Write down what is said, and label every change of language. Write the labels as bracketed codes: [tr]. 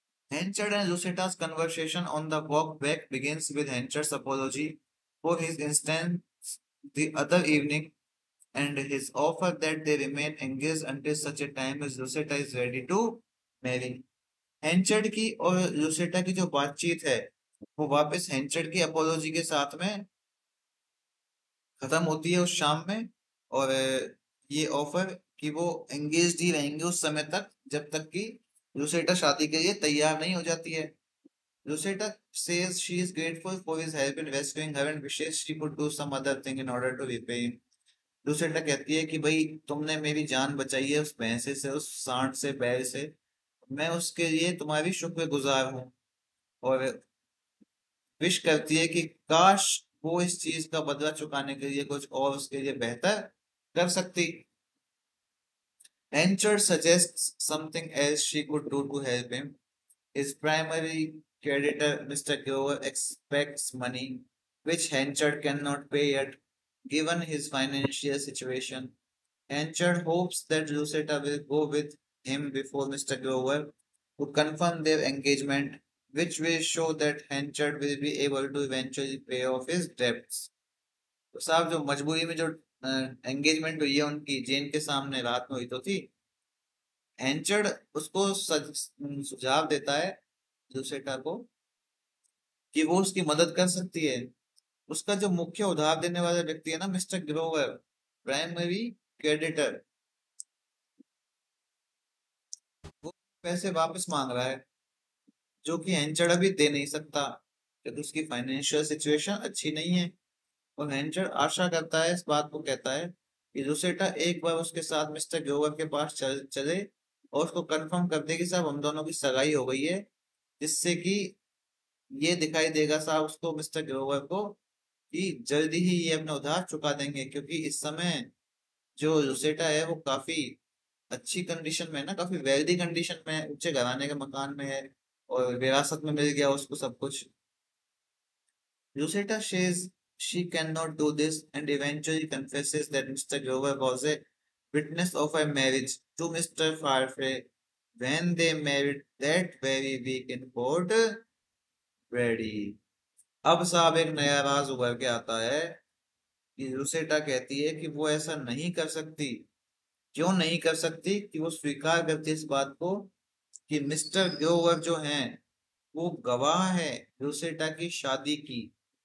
[en] Henchard and Luceta's conversation on the walk back begins with Henchard's apology for his instance the other evening, and his offer that they remain engaged until such a time as Lucetta is ready to marry। [hi] हेंचर्ड की और लुसेटा की जो बातचीत है वो वापस हेंचर्ड की apology के साथ में खत्म होती है उस शाम में, और ये ऑफर कि वो एंगेज ही रहेंगे उस समय तक जब तक कि लुसेटा शादी के लिए तैयार नहीं हो जाती है। [en] Lucetta says she is grateful for his help in rescuing her and wishes she could do some other thing in order to repay him। [hi] लुसेटा कहती है कि भाई तुमने मेरी जान बचाई है उस भैंसे से, उस सांड से, बैल से, मैं उसके लिए तुम्हारी शुक्रगुजार हूँ, और विश करती है कि काश वो इस चीज का बदला चुकाने के लिए कुछ और उसके लिए बेहतर कर सकती। [en] Henchard suggests something else she could do to help him. His primary creditor, Mr. Grover, expects money, which Henchard cannot pay yet, given his financial situation. Henchard hopes that Lucetta will go with him before Mr. Grover to confirm their engagement, which will show that Henchard will be able to eventually pay off his debts. [hi] तो साहब जो मजबूरी में जो engagement हुई है उनकी जेन के सामने रात में हुई तो थी। एंचर्ड उसको सुझाव देता है लूसेटा को कि वो उसकी मदद कर सकती है। उसका जो मुख्य उधार देने वाला व्यक्ति है ना मिस्टर ग्रोवर, प्राइमरी क्रेडिटर, वो पैसे वापस मांग रहा है जो कि एंचर्ड अभी दे नहीं सकता क्योंकि उसकी फाइनेंशियल सिचुएशन अच्छी नहीं है। और एंचर्ड आशा करता है, इस बात को कहता है कि लूसेटा एक बार उसके साथ मिस्टर ग्रोवर के पास चले और उसको कंफर्म कर दे कि साहब हम दोनों की सगाई हो गई है, जिससे कि ये दिखाई देगा साहब उसको मिस्टर ग्रोवर को कि जल्दी ही ये अपना उधार चुका देंगे, क्योंकि इस समय जो लुसेटा है वो काफी अच्छी कंडीशन में है ना, काफी वेल्दी कंडीशन में है, ऊंचे घराने के मकान में है और विरासत में मिल गया उसको सब कुछ। [en] Lucetta says she cannot do this and eventually confesses that Mr. Grover was a witness of her marriage to Mr. Farfrey when they married that very week in Port Brady। [hi] अब साहब एक नया राज उभर के आता है कि लुसेटा कहती है कि वो ऐसा नहीं कर सकती। क्यों नहीं कर सकती? कि वो स्वीकार करती है इस बात को कि मिस्टर ग्रोवर जो हैं वो गवाह है लुसेटा की शादी की।